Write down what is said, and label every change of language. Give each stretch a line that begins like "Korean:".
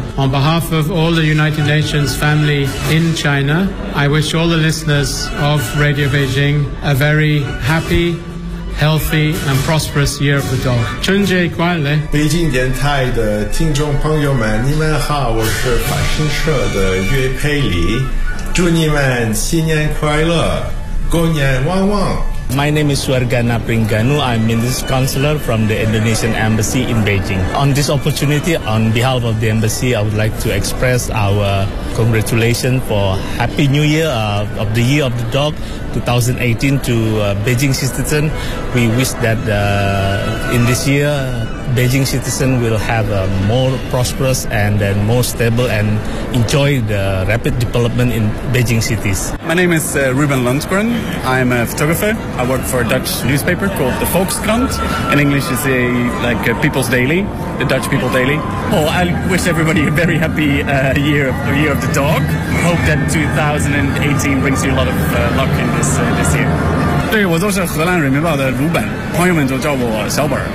English: On behalf of all the United Nations family in China, I wish all the listeners of Radio Beijing a very happy, healthy and prosperous year of the dog.
Chinese: 春节快乐！北京电台的听众朋友们，你们好，我是法新社的岳佩里，祝你们新年快乐，过年旺旺。
English: My name is Wargana Pringanu. I'm Minister Counselor from the Indonesian Embassy in Beijing. On this opportunity, on behalf of the Embassy, I would like to express our congratulations for Happy New Year of the Year of the Dog 2018 to Beijing citizens. We wish that in this year, Beijing citizens will have a more prosperous and then more stable and enjoy the rapid development in Beijing cities. My name is Ruben Lundgren. I'm a photographer. I work for a Dutch newspaper called the Volkskrant. In English, it's a People's Daily, the Dutch People Daily. Oh, I wish everybody a very happy year of the dog. Hope that 2018 brings you a lot of luck in this year.
Chinese: 对，我就是荷兰人民报的鲁本，朋友们都叫我小本。